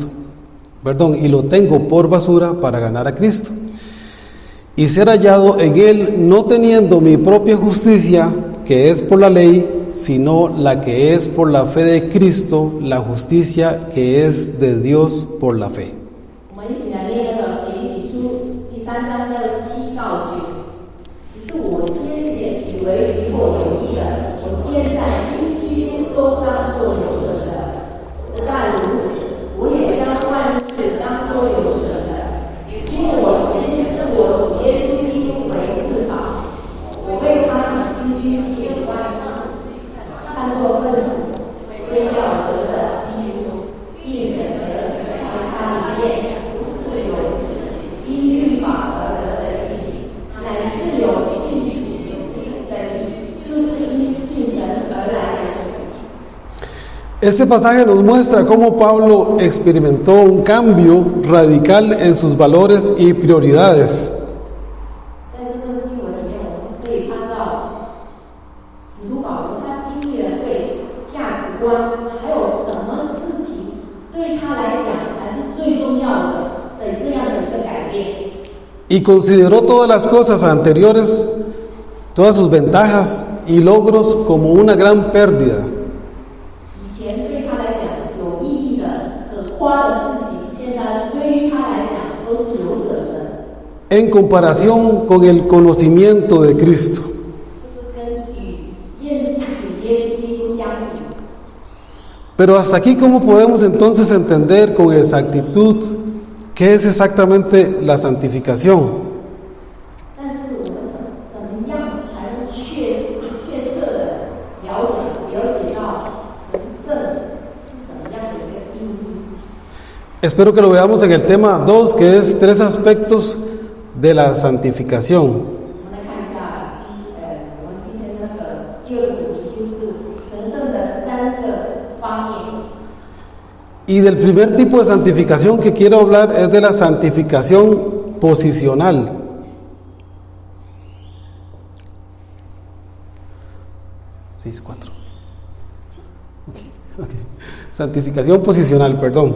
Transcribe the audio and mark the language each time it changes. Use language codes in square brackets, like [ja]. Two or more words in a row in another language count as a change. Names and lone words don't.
[es] Y lo tengo por basura para ganar a Cristo y ser hallado en Él, no teniendo mi propia justicia, que es por la ley, sino la que es por la fe de Cristo, la justicia que es de Dios por la fe. [zh] 我们一起来念那个腓立比书第3章的7到9。只是我先前以为与我有益的，我现在因基督都当作有损的。不但如此，我也将万事当作有损的，因为我认识我主耶稣基督为至宝。我为他已经居起万事，看作粪土，为要得着基督，并且得在他里面。不是有因律法而得的义，乃是有信的义，就是因信神而来的义。 [es] Este pasaje nos muestra cómo Pablo experimentó un cambio radical en sus valores y prioridades. [zh] 在这段经文里面，我们可以看到使徒保罗他经历了对价值观，还有什么事情对他来讲才是最重要的这样的一个改变。 [es] Y consideró todas las cosas anteriores, todas sus ventajas y logros como una gran pérdida. [zh] 以前对他来讲有意义的、可夸的事情，现在对于他来讲都是有损的。 [es] En comparación con el conocimiento de Cristo. [zh] 这是跟与认识主耶稣基督相比。 [es] Pero hasta aquí, ¿cómo podemos entonces entender con exactitud qué es exactamente la santificación? [zh] 但是我们怎么样才能确切的了解到神圣是怎么样的一个定义？ [es] Espero que lo veamos en el tema 2, que es 3 aspectos de la santificación. [zh] 我们来看一下我们今天那个第2个主题就是神圣的3个方面。 [es] Y del primer tipo de santificación que quiero hablar es de la santificación posicional. Santificación posicional, perdón.